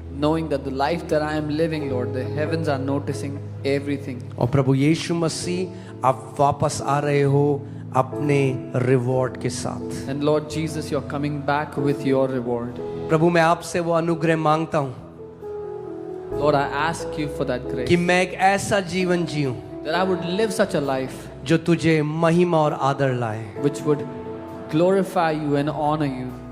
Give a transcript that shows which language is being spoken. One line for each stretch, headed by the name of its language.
English: Knowing that the life that I am living, Lord, the heavens are noticing everything.
Hindi: और प्रभु यीशु मसीह आप वापस आ रहे हो अपने रिवॉर्ड के साथ।
English: And Lord Jesus, you're coming back with your reward.
Hindi: प्रभु मैं आपसे वो अनुग्रह मांगता हूं
English: Lord, I ask you for that grace,
Hindi: कि मैं एक ऐसा जीवन जीऊं
English: that I would live such a life
Hindi: जो तुझे महिमा और आदर लाए।
English: which would glorify you and honor you.